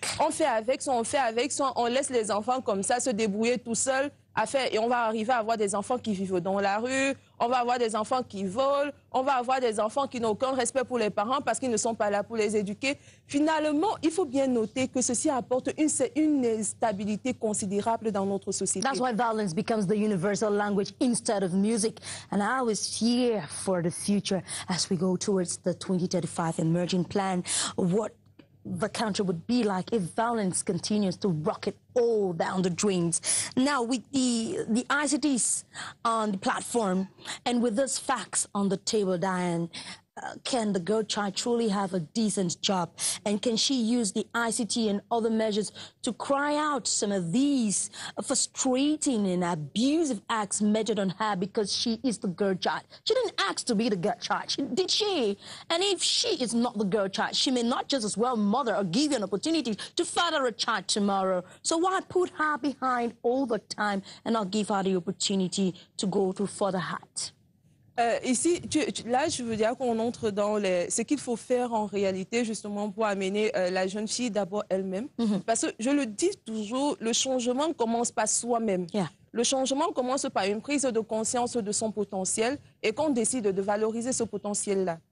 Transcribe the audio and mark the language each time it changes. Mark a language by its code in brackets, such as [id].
[fr] On fait avec, soit on laisse les enfants comme ça se débrouiller tout seuls à faire. Et on va arriver à avoir des enfants qui vivent dans la rue, on va avoir des enfants qui volent, on va avoir des enfants qui n'ont aucun respect pour les parents parce qu'ils ne sont pas là pour les éduquer. Finalement, il faut bien noter que ceci apporte une stabilité considérable dans notre société. [en] That's why violence becomes the universal language instead of music. And I was here for the future as we go towards the 2035 emerging plan. What the country would be like if violence continues to rocket all down the drains. Now, with the ICTs on the platform and with those facts on the table, Diane, can the girl child truly have a decent job? And can she use the ICT and other measures to cry out some of these frustrating and abusive acts measured on her because she is the girl child? She didn't ask to be the girl child, did she? And if she is not the girl child, she may not just as well mother or give you an opportunity to father a child tomorrow. So why put her behind all the time and not give her the opportunity to go through fatherhood? [fr] Ici, là, je veux dire qu'on entre dans ce qu'il faut faire en réalité, justement, pour amener la jeune fille d'abord elle-même. Parce que, je le dis toujours, le changement commence par soi-même. [en] Yeah. [fr] Le changement commence par une prise de conscience de son potentiel et qu'on décide de valoriser ce potentiel-là.